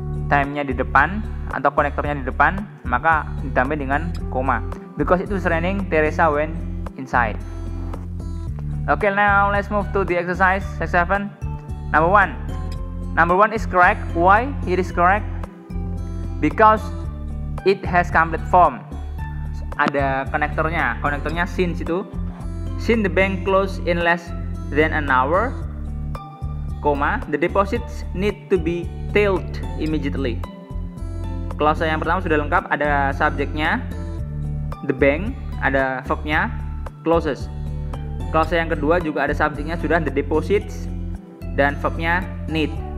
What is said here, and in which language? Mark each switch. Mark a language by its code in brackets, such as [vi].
[id] time-nya di depan atau konektornya di depan, maka ditambah dengan koma. [en] Because it was raining, Teresa went inside. Okay, now let's move to the exercise 7. Number 1 is correct. Why it is correct? Because it has complete form. [id] Ada konektornya [en] since itu. Since the bank closed in less than an hour, the deposits need to be tailed immediately. [id] Klausa yang pertama sudah lengkap, ada subjeknya [en] the bank, [id] ada verbnya closes. Klausa yang kedua juga ada subjeknya sudah [en] the deposits [id] dan verbnya need.